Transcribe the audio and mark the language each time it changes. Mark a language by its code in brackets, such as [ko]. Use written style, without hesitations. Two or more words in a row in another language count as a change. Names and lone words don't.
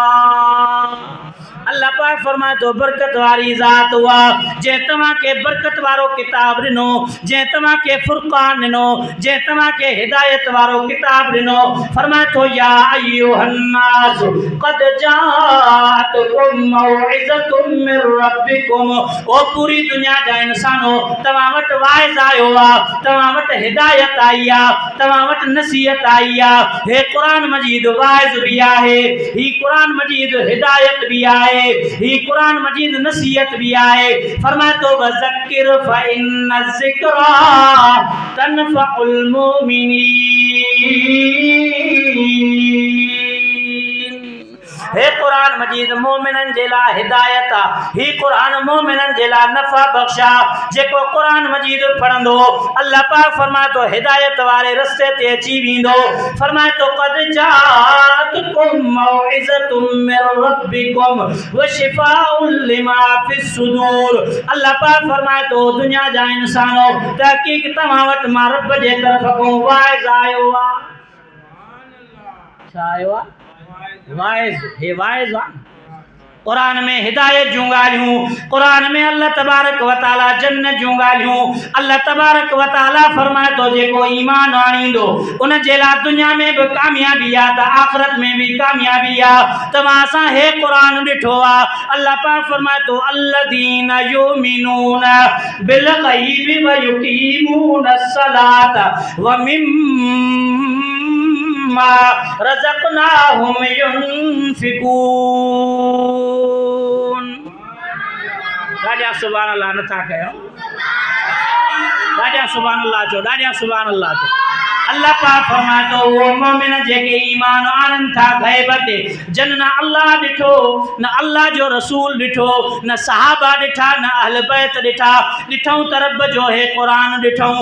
[sd] अल्लाह पाक फरमाए तो बरकत वारी ज़ात हुआ जे तमा के बरकत वारो किताब दिनो जे तमा के फुरकान दिनो जे तमा के हिदायत वारो किताब दिनो फरमाए तो [ar] يا أيها الناس قد جاءتكم موعظة من [sd] रब्बिकुम ओ पूरी दुनिया जा इंसानो तमा वट वाइज़ आयो आ तमा वट हिदायत आई आ तमा वट नसीहत आई आ हे कुरान मजीद वाइज़ भी आहे ही कुरान मजीद हिदायत भी आहे ही कुरान मजीद नसीहत भी आए फरमाए तो [ar] وذكر فإن الذكرى تنفع المؤمنين. [sd] हे कुरान मजीद मोमिनन जेला हिदायत ही कुरान मोमिनन जेला नफा बख्शा जेको कुरान मजीद पढ़ंदो अल्लाह पाक फरमाए तो हिदायत वाले रस्ते ते अची विंदो फरमाए तो [ar] قد جاءتكم موعظة من ربكم وشفاء لما في الصدور. [sd] अल्लाह पाक फरमाए तो दुनिया जा इंसानो तहकीक तमा वट मां रब जे तरफ को वाइज़ आयो आ छा आयो आ वाइज़ हे वाइज़ आ कुरान में हिदायत जूं ॻाल्हियूं कुरान में [ar] الله تبارك وتعالى [sd] जन्नत जूं ॻाल्हियूं [ar] الله تبارك وتعالى [sd] फरमाए तो जेको ईमान आणींदो उन जे ला दुनिया में भी कामयाबी आ त आखिरत में भी कामयाबी आ। तमा असां हे कुरान ॾिठो आ अल्लाह पाक फरमाए तो [ar] الذين يؤمنون بالغيب ويقيمون الصلاة ومما رزقناهم ينفقون. [sd] ॾाढा [ar] سبحان الله [sd] नथा कयो ॾाढा [ar] سبحان الله [sd] चो ॾाढा [ar] سبحان الله [sd] चो। अल्लाह पाक फरमाए तो वो मोमिन जेके ईमान आणन था गैब ते जन न अल्लाह ॾिठो न अल्लाह जो रसूल ॾिठो न सहाबा ॾिठा न अहल बैत ॾिठा ॾिठऊं त रब जो हे कुरान ॾिठऊं।